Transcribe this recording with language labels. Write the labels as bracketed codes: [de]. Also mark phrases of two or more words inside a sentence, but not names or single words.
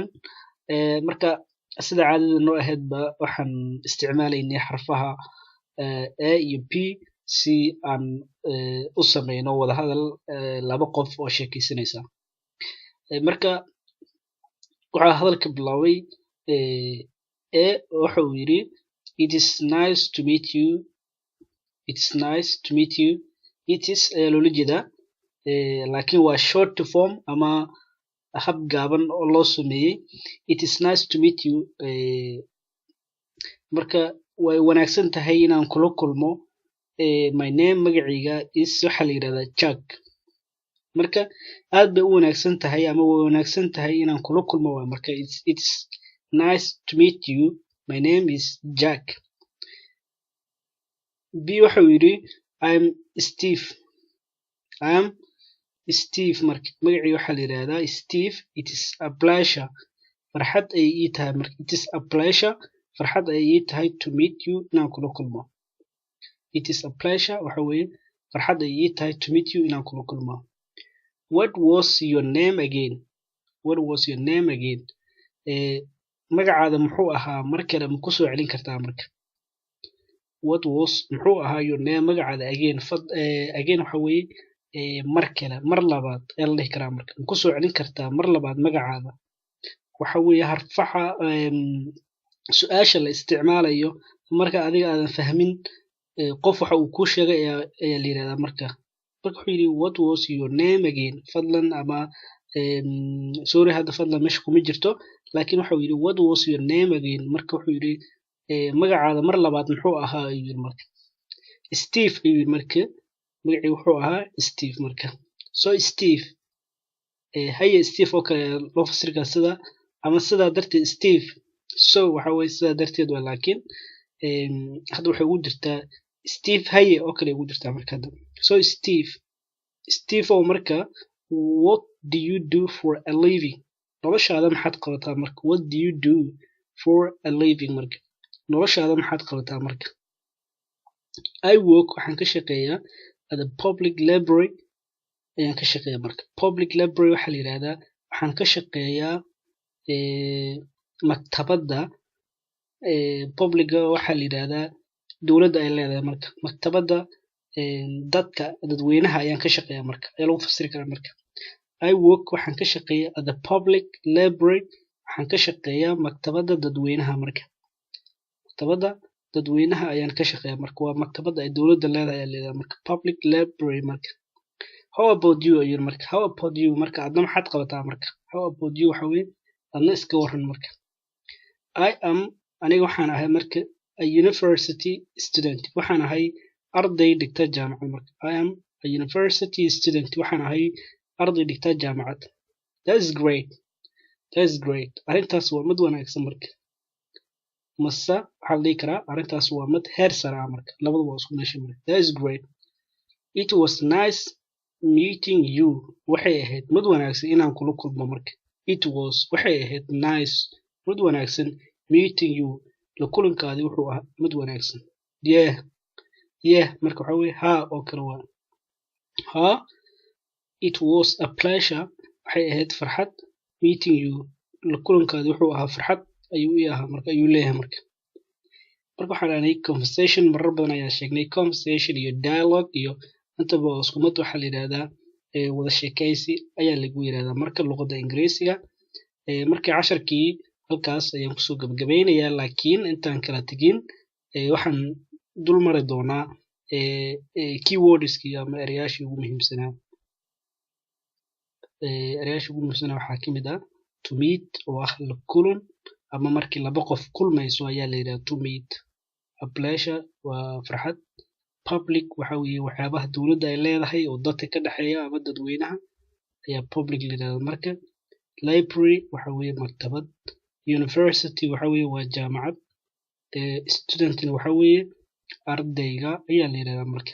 [so] Marka sida caadada noo ahaydba waxaan isticmaalaynay xarfaha A iyo P si aan u sameyno wada hadal laba qof oo sheekaysanaysa. Marka waxaa hadalka bilaabay waxa uu yiri [en] it is nice to meet you. It is nice to meet you. It is [so] ayaa loola jeedaa laakiin waa [en] short form [so] ama hab gaaban oo loo sameeyey. [en] It is nice to meet you. [so] Marka way wanaagsan tahay inaan kula kulmo. [en] My name [so] magacayga is waxa la yiraahdaa Jack. Marka aad bay u wanaagsan tahay ama way wanaagsan tahay inaan kula kulmo. [en] Marka it's nice to meet you. My name is Jack. [so] B waxa uu yiri [en] I'm Steve. I'm Steve. [so] Marka magacayga waxa la yiraahdaa Steve. [en] It is a pleasure. [so] Farxad ay ii tahay. [en] Marka it is a pleasure. [so] Farxad ay ii tahay [en] to meet you [so] inaan kula kulmo. [en] It is a pleasure [so] waxa weeye farxad ay ii tahay [en] to meet you [so] inaan kula kulmo. [en] What was your name again? What was your name again? [so] Magacaada muxuu ahaa mar kale ma ku soo celin kartaa marka? [en] What was [so] muxuu ahaa [en] your name magacaada again? [so] Again waxa weeye mar kale mar labaad ee la dhihi karaa marka ma ku soo celin kartaa mar labaad magacaada? Waxa weeye harfaxa su'aasha la isticmaalayo marka adiga aadan fahmin qof waxa uu ku sheegay ayaa la yiraahdaa marka wuxuu yiri [en] what was your name again? [so] Fadlan ama sorry hadda fadlan meesha kuma jirto laakiin waxa uu yiri [en] what was your name again? [so] Marka wuxuu yiri magacaada mar labaad muxuu ahaa ayuu yiri marka Steve ayuu yiri marka magacii wuxuu ahaa Steve marka so Steve haye Steve oo kale loo fasiri karaa sida ama sidaa darteed Steve so waxa weeye sidaa darteed waa laakiin hadda waxay ugu jirtaa Steve haye oo kale ugu jirtaa marka hadda so Steve oo marka [en] what do you do for a living? [so] noloshaada maxaad qabataa marka [en] what do you do for a living? [so] marka noloshaada maxaad qabataa marka [en] I work [so] waxaan ka shaqeeyaa [en] at a public library [so] ayaan ka shaqeeyaa marka [en] public library [so] waxa la yiraahdaa waxaan ka shaqeeyaa maktabadda public waxa la yiraahdaa dawladda ay leedahay marka maktabadda dadweynaha ayaan ka shaqeeyaa marka ayaa lagu fasiri karaa marka [en] I work [so] waxaan ka shaqeeyaa [en] at the public library [so] waxaan ka shaqeeyaa maktabadda dadweynaha marka maktabadda dadweynaha ayaan ka shaqeeyaa marka waa maktabadda ay dawladda leedahay ayaa leedahay marka [en] public library [so] marka [en] how about you [so] ayuu marka [en] how about you [so] marka adna maxaad qabataa marka [en] how about you [so] waxa weeye adna iska waran marka [en] I am [so] aniga waxaan ahay marka [en] a university student [so] waxaan ahay arday dhigta jaamacad marka [en] I am a university [so] student waxaan ahay arday dhigta jaamacad [en] that is great [so] arrintaas waa mid wanaagsan marka masa waxa la dhihi karaa arrintaas waa mid heer sare ah marka labadu waa isku meesha marka [en] that is great it was nice meeting you [so] waxay ahayd mid wanaagsan inaan kula kulmo marka [en] it was [so] waxay ahayd nice mid wanaagsan [en] meeting you [so] la kulankaadi wuxuu ahaa mid wanaagsan yeah marka waxa weeye ha oo kale waa ha [en] it was a pleasure [so] waxay ahayd farxad [en] meeting you [so] la kulankaadi wuxuu ahaa farxad ayuu ii ahaa marka ayuu leeyahay marka waxaan aanay conversation marar badan ayaa sheegnay conversation iyo dialogue iyo intaba isku mid waxa la yiraahdaa wada sheekaysi ayaa lagu yiraahdaa marka luqadda Ingiriisiga markii casharkii halkaas ayaan kusoo gabagabeynayaa laakiin intaan kala tagin waxaan dul mari doonaa keywordskii ama erayaashii ugu muhiimsanaa waxaa ka mid ah [en] to meet [so] oo ah la kulan ama markii laba qof kulmayso ayaa la yidhahdaa [en] to meet. A pleasure [so] waa farxad. Public waxa weeye waxyaabaha dowladda ay leedahay oo dadka ka dhexeeya ama dadweynaha ayaa public la yidhahdaa marka. Library waxa weeye maktabad. University waxa weeye waa jaamacad. Student waxa weeye ardayga ayaa la yidhahdaa marka.